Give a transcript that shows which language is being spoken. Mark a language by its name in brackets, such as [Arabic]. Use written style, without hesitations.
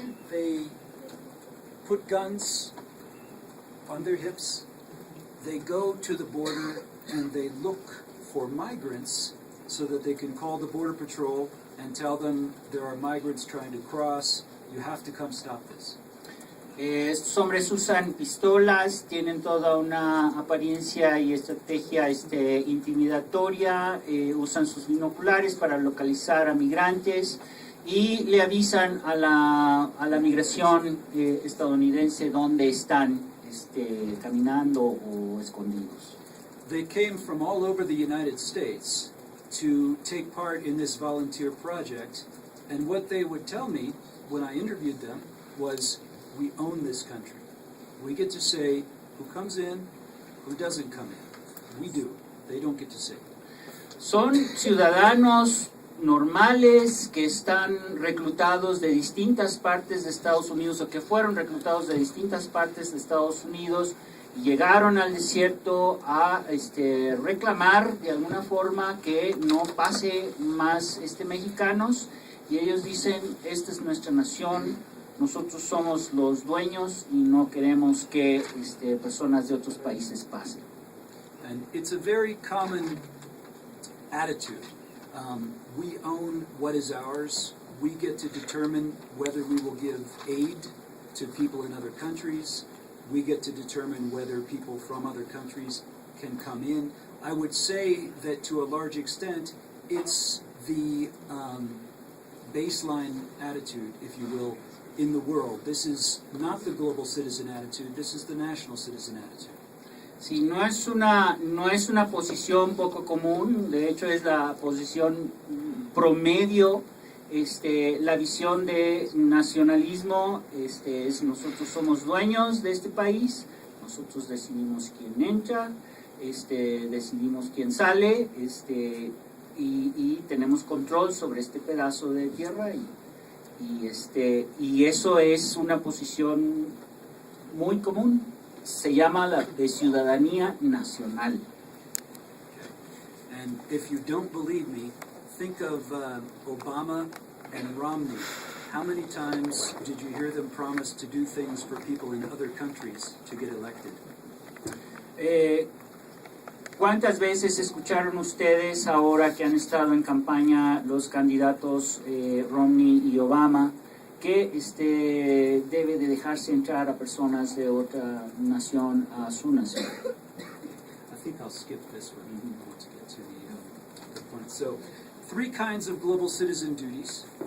[English] They put guns on their hips. They go to the border and they look for migrants so that they can call the Border Patrol and tell them there are migrants trying to cross. You have to come stop this. [Spanish] Estos hombres usan pistolas, tienen toda una apariencia y estrategia intimidatoria, usan sus binoculares para localizar a migrantes y le avisan a la migración estadounidense dónde están caminando o escondidos. [English] They came from all over the United States to take part in this volunteer project, and what they would tell me when I interviewed them was, we own this country. We get to say who comes in, who doesn't come in. We do. They don't get to say. [Spanish] Son ciudadanos normales que están reclutados de distintas partes de Estados Unidos o que fueron reclutados de distintas partes de Estados Unidos y llegaron al desierto a reclamar de alguna forma que no pase más mexicanos, y ellos dicen, esta es nuestra nación, nosotros somos los dueños y no queremos que personas de otros países pasen. [English] And it's a very common attitude. We own what is ours. We get to determine whether we will give aid to people in other countries. We get to determine whether people from other countries can come in. I would say that to a large extent, it's the baseline attitude, if you will, in the world. This is not the global citizen attitude, this is the national citizen attitude. [Spanish] Sí, no es una posición poco común, de hecho es la posición promedio, la visión de nacionalismo, es nosotros somos dueños de este país, nosotros decidimos quién entra, decidimos quién sale, y tenemos control sobre este pedazo de tierra, y eso es una posición muy común. Se llama la de ciudadanía nacional. [English] And if you don't believe me, think of Obama and Romney. How many times did you hear them promise to do things for people in other countries to get elected? [Spanish] ¿Cuántas veces escucharon ustedes ahora que han estado en campaña los candidatos Romney y Obama que debe de dejarse entrar a personas de otra nación a su nación? [English] I think I'll skip this one. I want to get to the point. So, 3 kinds of global citizen duties.